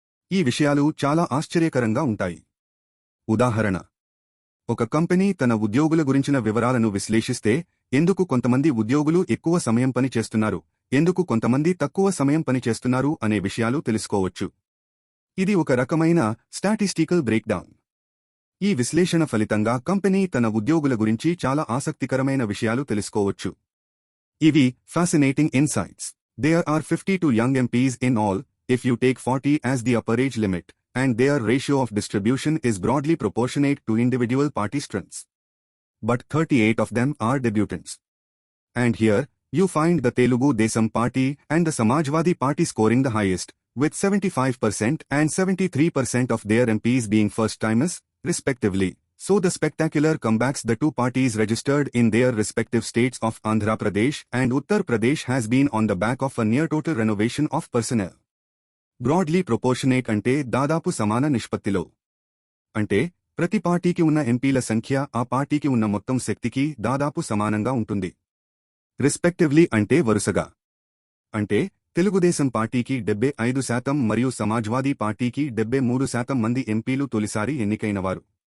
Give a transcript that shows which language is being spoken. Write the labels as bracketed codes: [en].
[te] ఈ విషయాలు చాలా ఆశ్చర్యకరంగా ఉంటాయి. ఉదాహరణ: ఒక కంపెనీ తన ఉద్యోగుల గురించిన వివరాలను విశ్లేషిస్తే ఎందుకు కొంతమంది ఉద్యోగులు ఎక్కువ సమయం పని చేస్తున్నారు, ఎందుకు కొంతమంది తక్కువ సమయం పని చేస్తున్నారు అనే విషయాలు తెలుసుకోవచ్చు. ఇది ఒక రకమైన స్టాటిస్టికల్ బ్రేక్డౌన్. ఈ విశ్లేషణ ఫలితంగా కంపెనీ తన ఉద్యోగుల గురించి చాలా ఆసక్తికరమైన విషయాలు తెలుసుకోవచ్చు. ఇవి fascinating insights. [en] There are 52 young MPs in all, if you take 40 as the upper age limit, and their ratio of distribution is broadly proportionate to individual party strengths. But 38 of them are debutants. And here, you find the Telugu Desam Party and the Samajwadi Party scoring the highest, with 75% and 73% of their MPs being first-timers, respectively. So the spectacular comebacks the two parties registered in their respective states of Andhra Pradesh and Uttar Pradesh has been on the back of a near-total renovation of personnel. Broadly proportionate [te] అంటే దాదాపు సమాన నిష్పత్తిలో. అంటే ప్రతి పార్టీకి ఉన్న ఎంపీల సంఖ్య ఆ పార్టీకి ఉన్న మొత్తం శక్తికి దాదాపు సమానంగా ఉంటుంది. రెస్పెక్టివ్లీ అంటే వరుసగా. అంటే తెలుగుదేశం పార్టీకి 75% మరియు సమాజ్వాదీ పార్టీకి 73% మంది ఎంపీలు తొలిసారి ఎన్నికైనవారు.